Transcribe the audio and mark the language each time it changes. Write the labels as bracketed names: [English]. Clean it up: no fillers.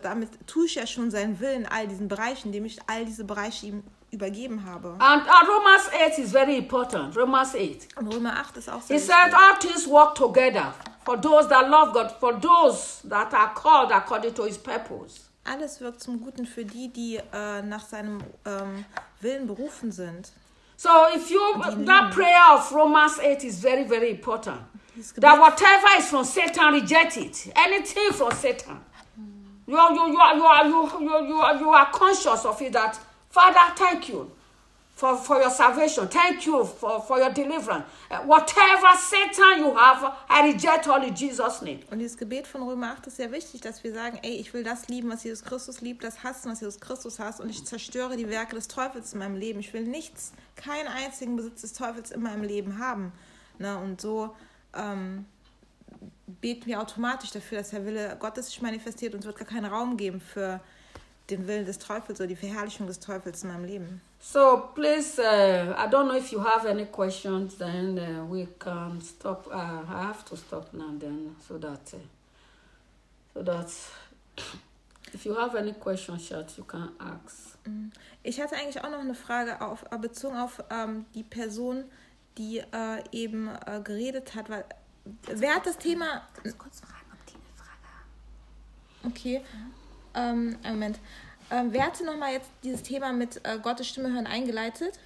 [German] Damit tue ich ja schon seinen Willen in all diesen Bereichen, indem ich all diese Bereiche ihm übergeben habe. [English] And Romans 8 is very important. Romans 8. [German] Und Römer 8 ist auch sehr wichtig. [English] He said, all things work together for those that love God, for those that are called according to his purpose. [German] Alles wirkt zum Guten für die, die nach seinem Willen berufen sind. [English] So if you, that prayer of Romans 8 is very, very important. That whatever is from Satan, reject it. Anything from Satan. You are conscious of it that, Father, thank you for your salvation. Thank you for your deliverance. Whatever Satan you have, I reject all in Jesus' name. [German] Und dieses Gebet von Römer 8 ist sehr wichtig, dass wir sagen, ey, ich will das lieben, was Jesus Christus liebt, das hassen, was Jesus Christus hasst, und ich zerstöre die Werke des Teufels in meinem Leben. Ich will nichts, keinen einzigen Besitz des Teufels in meinem Leben haben. Na, und so beten wir automatisch dafür, dass der Wille Gottes sich manifestiert und es wird gar keinen Raum geben für den Willen des Teufels oder die Verherrlichung des Teufels in meinem Leben. [English] So, please, I don't know if you have any questions, then we can stop. I have to stop now, then, so that if you have any questions, Schatz, you can ask. [German] Ich hatte eigentlich auch noch eine Frage auf bezogen auf die Person, die eben geredet hat, weil kannst wer hat das Thema? Kannst du kurz fragen, ob die eine Frage haben? Okay. Ja. Moment. Wer hatte nochmal jetzt dieses Thema mit Gottes Stimme hören eingeleitet?